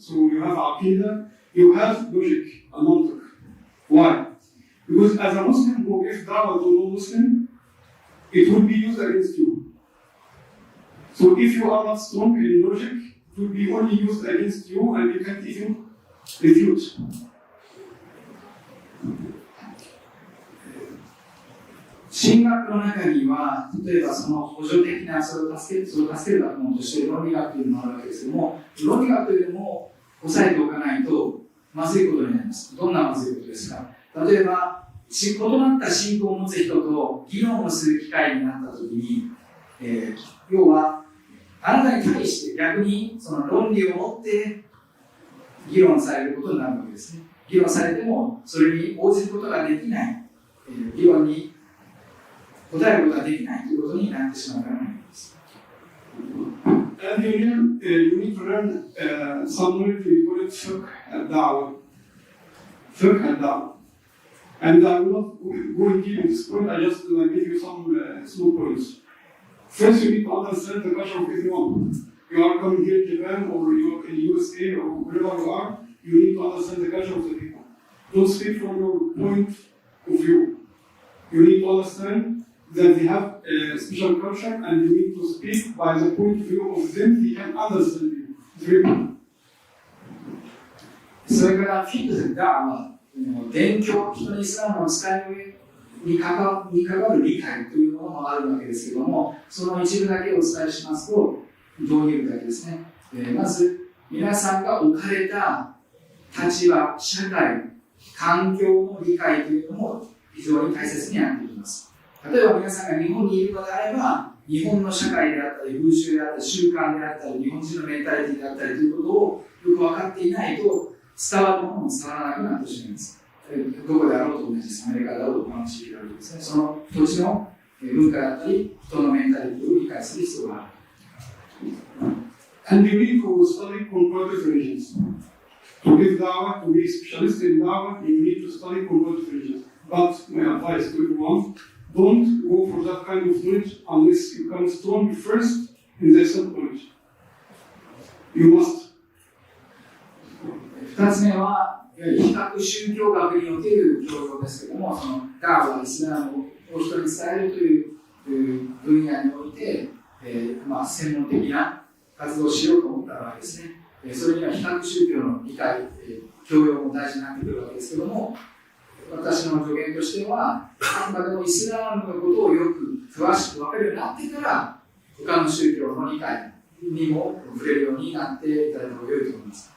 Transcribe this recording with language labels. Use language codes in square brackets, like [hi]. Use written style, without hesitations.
[en] So you have aqidah, you have logic and mantiq. Why? Because as a Muslim who gives da'wah to non-Muslim, it will be used against you. So if you are not strong in logic, it will be only used against you and you can't even refute. [ja] 神学の中には、例えばその補助的な、それを助ける学問として論理学というのもあるわけですけども、論理学というのも押さえておかないとまずいことになります。どんなまずいことですか？例えば、異なった信仰を持つ人と議論をする機会になったときに、要は、あなたに対して逆にその論理を持って議論されることになるわけですね。議論されてもそれに応じることができない、議論に答えることができないということになってしまうからなんです。 [en] And you need to learn some knowledge, we call it fiqh al-da'wah. Fiqh al-da'wah. And I will not go in deep in this point, I just give you some small points. First, you need to understand the culture of everyone. You are coming here in Japan or you are in the USA or wherever you are, you need to understand the culture of the people. Don't speak from your point of view. You need to understand that they have a special culture and you need to speak by the point of view of them, they can understand you. It's very important. [ja] それからフィクが伝教、人にイスラムの使いに関わる理解というものもあるわけですけれども、その一部だけお伝えしますと、導入だけですね。まず、皆さんが置かれた立場、社会、環境の理解というのも非常に大切になってきます。例えば皆さんが日本にいるのであれば、日本の社会であったり、風習であったり、習慣であったり、日本人のメンタリティであったりということをよく分かっていないと、伝わるものも伝わらなくなってしまいます。どこであろうと同じです。アメリカであろうと同じであろうとですね。その土地の文化だったり、人のメンタリティを理解する必要がある。 [en] And you need to study comparative religions. To give da'wah, to be a specialist in da'wah, you need to study comparative religions. But my advice to everyone, don't go for that kind of knowledge unless you come strong first in the Islam knowledge. You must. [ja] 2つ目は、比較宗教学における教養ですけれども、そのダーはイスラムを人に伝えるという分野において、専門的な活動をしようと思った場合ですね、それには比較宗教の理解、教養も大事になってくるわけですけれども、私の助言としては、あくまでもイスラムのことをよく詳しく分かるようになってから、他の宗教の理解にも触れるようになっていただいた方が良いと思います。